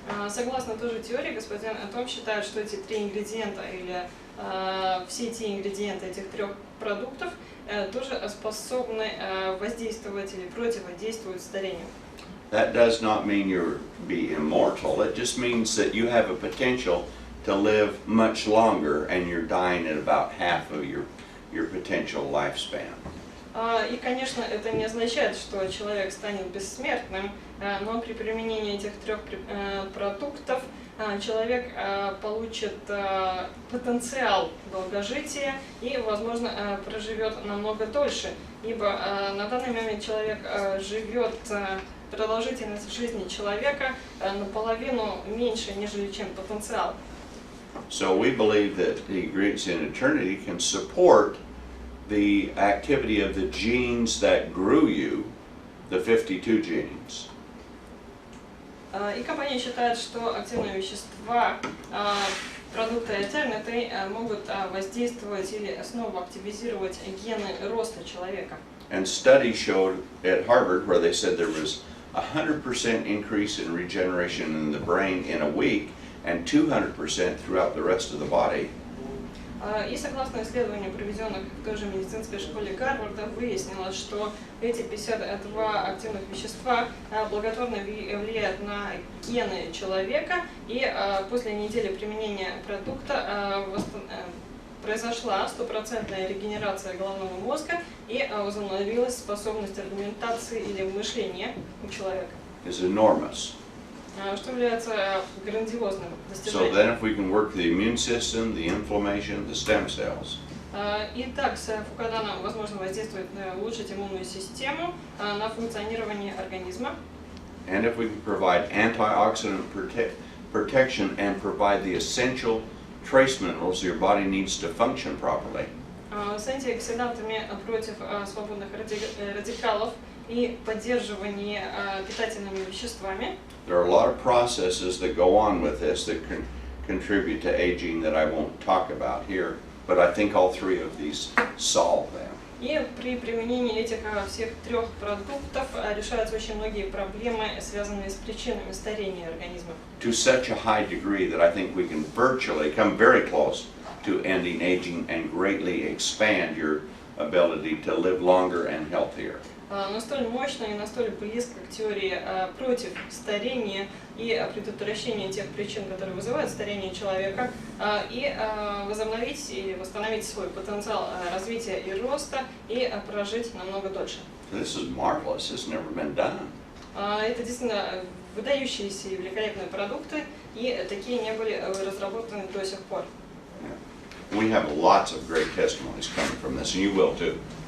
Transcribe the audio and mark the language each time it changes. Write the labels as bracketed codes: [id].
[ru] Согласно той же теории, господин Том считает, что эти три ингредиента или все те ингредиенты этих трех продуктов тоже способны воздействовать или противодействовать старению. [en] That does not mean you'll be immortal. It just means that you have a potential to live much longer and you're dying at about half of your potential lifespan. [ru] И, конечно, это не означает, что человек станет бессмертным, но при применении этих трех продуктов человек получит потенциал долгожития и, возможно, проживет намного дольше, ибо на данный момент человек живет, продолжительность жизни человека наполовину меньше, нежели чем потенциал. [en] So we believe that the ingredients in eternity can support the activity of the genes that grew you, the 52 genes. [ru] И компания считает, что активные вещества продукта Eternity могут воздействовать или снова активизировать гены роста человека. [en] And studies showed at Harvard where they said there was 100% increase in regeneration in the brain in a week and 200% throughout the rest of the body. [ru] И согласно исследованиям, проведенных в той же медицинской школе Гарварда, выяснилось, что эти 52 активных вещества благотворно влияют на гены человека, и после недели применения продукта произошла стопроцентная регенерация головного мозга и возобновилась способность аргументации или мышления у человека. [en] Is enormous. [ru] Что является грандиозным [en] So [ru] достижением. [en] then if we can work the immune system, the inflammation, the stem cells, [ru] И так с фукаданом возможно воздействовать на улучшить иммунную систему, на функционирование организма. [en] and if we can provide antioxidant protection and provide the essential trace minerals your body needs to function properly, [ru] С антиоксидантами против свободных радикалов и поддерживание питательными веществами. [en] there are a lot of processes that go on with this that can contribute to aging that I won't talk about here, but I think all three of these solve them. [ru] И при применении этих всех трех продуктов решаются очень многие проблемы, связанные с причинами старения организма. [en] To such a high degree that I think we can virtually come very close to ending aging and greatly expand your ability to live longer and healthier. [ru] Настолько мощно и настолько близко к теории против старения и предотвращения тех причин, которые вызывают старение человека, и возобновить или восстановить свой потенциал развития и роста, и прожить намного дольше. [en] This is marvelous. It's never been done. [ru] Это действительно выдающиеся и великолепные продукты, и такие не были разработаны до сих пор. [en] We have lots of great testimonies coming from this, and you will too.